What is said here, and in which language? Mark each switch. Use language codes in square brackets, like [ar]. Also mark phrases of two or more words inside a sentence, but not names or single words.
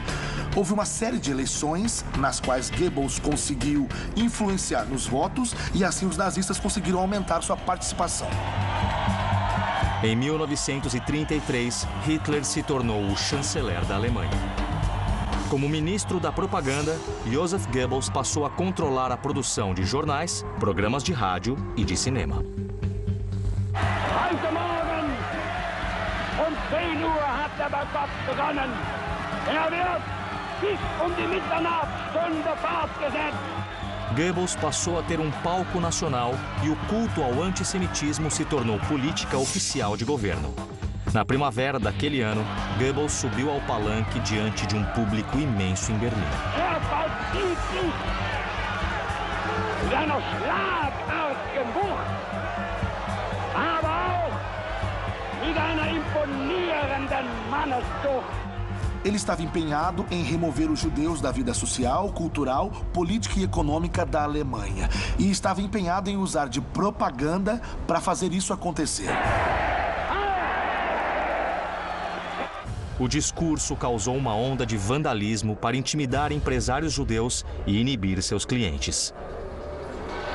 [pt] Houve uma série de eleições nas quais Goebbels conseguiu influenciar nos votos e assim os nazistas conseguiram aumentar sua participação. Em 1933, Hitler se tornou o chanceler da Alemanha. Como ministro da propaganda, Joseph Goebbels passou a controlar a produção de jornais, programas de rádio e de cinema. [de] Heute Morgen um 10 Uhr hat der Boykott begonnen. Wird bis die Mitternachtsstunde fortgesetzt. [pt] Goebbels passou a ter um palco nacional e o culto ao antissemitismo se tornou política oficial de governo. Na primavera daquele ano, Goebbels subiu ao palanque diante de um público imenso em Berlim. [de] Vollzieht sich mit einer schlagartigen Wucht, aber auch mit einer imponierenden Manneszucht. [pt] Ele estava empenhado em remover os judeus da vida social, cultural, política e econômica da Alemanha. E estava empenhado em usar de propaganda para fazer isso acontecer. O discurso causou uma onda de vandalismo para intimidar empresários judeus e inibir seus clientes.